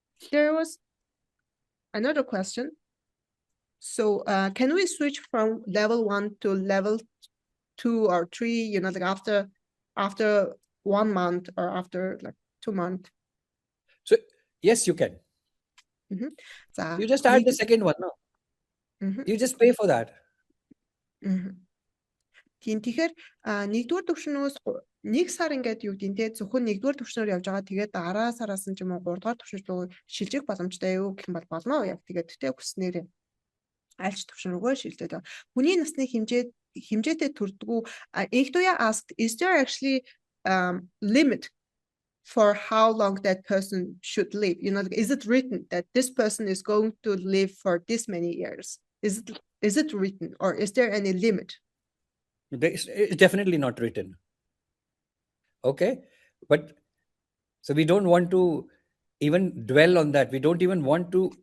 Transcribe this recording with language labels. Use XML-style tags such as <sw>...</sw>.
<en>There was another question. So can we switch from level 1 to level 2 or 3, like after 1 month or after like 2 months? So yes, you can. You just add the second one, no? You just pay for that.</en> <mn>Тэгэхээр нэгдүгээр төвшнөөс нэг сар ингээд юу гэдэг нь зөвхөн нэгдүгээр түвшнээр явж байгаа. Тэгээд дараа сараас нь ч юм уу 3 дугаар түвшин рүү шилжих боломжтой юу гэх юм бол болно. Яг тэгээд хүснээр альч түвшин рүүгээ шилжээд байгаа. Хүний насны хэмжээтэй төрдгүү.</mn> <en>Ektoya asked, is there actually limit for how long that person should live? You know, is it written that this person is going to live for this many years? Is it written, or is there any limit? It's definitely not written. Okay, but so we don't want to even dwell on that. We don't even want to.</en>